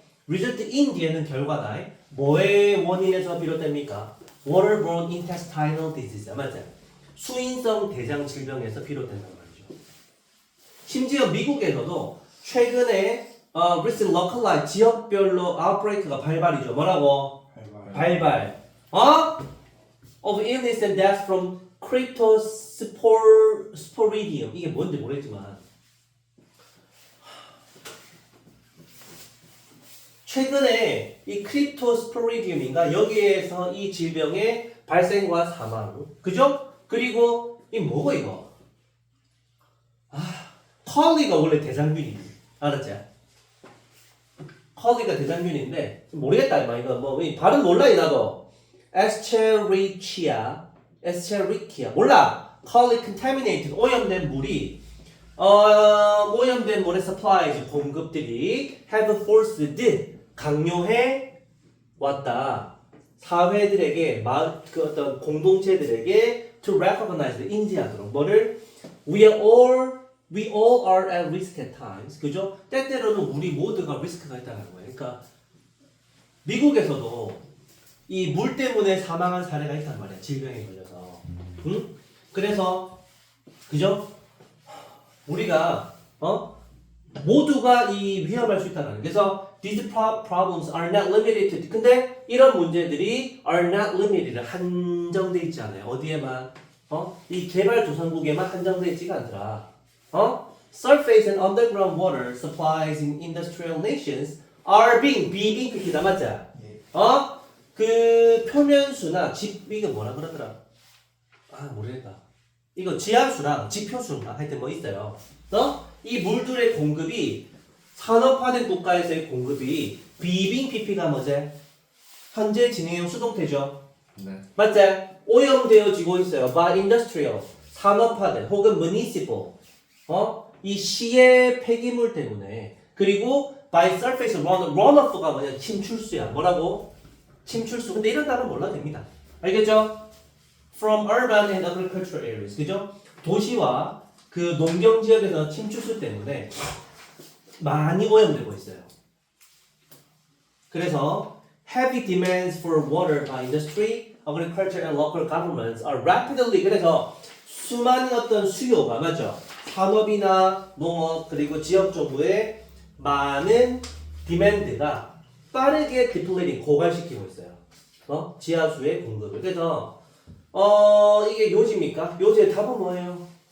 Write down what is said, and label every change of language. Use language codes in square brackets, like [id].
[en] result in [ko] 뒤에는 결과다. 뭐의 원인에서 비롯됩니까? [en] waterborne intestinal disease, [ko] 맞죠? 수인성 대장 질병에서 비롯된단 말이죠. 심지어 미국에서도 최근에 [en] recent localized [ko] 지역별로 outbreak가 발발이죠. 뭐라고? 발발. [en] Of illness and death from cryptosporidium. [ko] 이게 뭔지 모르겠지만 최근에 이 크립토스포리디움인가 여기에서 이 질병의 발생과 사망, 그죠? 그리고 이 뭐고 이거? 컬리가 원래 대장균이 알았지? 컬리가 대장균인데 모르겠다 이거 뭐 발음 몰라 나도. 에스체리키아 몰라. 컬리 contaminated 오염된 물이 오염된 물의 supplies 공급들이 [en] have forced [ko] 강요해 왔다. 사회들에게 어떤 공동체들에게 [en] to recognize [ko] 인지하도록 뭐를 [en] we all are at risk at times. [ko] 그죠? 때때로는 우리 모두가 리스크가 있다는 거예요. 그러니까 미국에서도 이 물 때문에 사망한 사례가 있단 말이야. 질병에 걸려서. 응? 그래서 그죠? 우리가 모두가 이 위험할 수 있다는 거예요. 그래서 [en] these problems are not limited to. [ko] 근데 이런 문제들이 [en] are not limited [ko] 한정돼 있지 않아요. 어디에만 이 개발도상국에만 한정돼 있지가 않더라. [en] Surface and underground water supplies in industrial nations are being [ko] PP다 맞죠? 예. 그 표면수나 이거 뭐라 그러더라? 모르겠다. 이거 지하수랑 지표수인가 하여튼 뭐 있어요. 이 물들의 공급이 산업화된 국가에서의 공급이 비빙 PP가 뭐지? 현재 진행형 수동태죠. 네. 맞지? 오염되어지고 있어요. by industrial 산업화된 혹은 municipal 이 시의 폐기물 때문에 그리고 [en] by surface runoff [ko] 가 뭐냐? 침출수야. 뭐라고? 침출수. 근데 이런 단어 몰라도 됩니다. 알겠죠? [en] From urban and agricultural areas. [ko] 그죠? 도시와 그 농경 지역에서 침출수 때문에 많이 오염되고 있어요. [en] 그래서 heavy demands for water by industry, agriculture and local governments are rapidly [ko] 그래서 수많은 어떤 수요가 맞죠? 산업이나 농업 그리고 지역 정부의 많은 디맨드가 빠르게 depleting 고갈시키고 있어요. 지하수의 공급을. 그래서 이게 요지입니까? 요지의 답은 뭐예요?